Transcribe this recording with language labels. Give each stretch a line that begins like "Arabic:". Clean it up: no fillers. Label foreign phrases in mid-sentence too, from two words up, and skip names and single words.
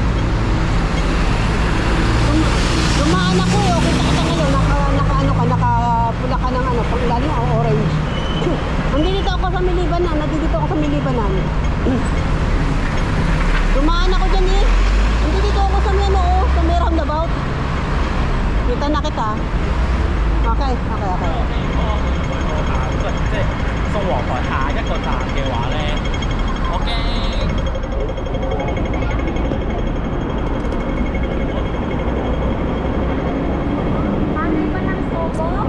Filipino: Dumaan ako eh. Okay, kita ngayon. Nakapula ka ng pangilalim o orange. Nandito ako sa Milibanan. Dumaan ako dyan eh. Nandito ako sa Meno, sa may roundabout. Kita na kita. Okay.
Cantonese: 即係宋皇台下一個站嘅話咧，我驚。
Filipino: Ano ba ng sobo?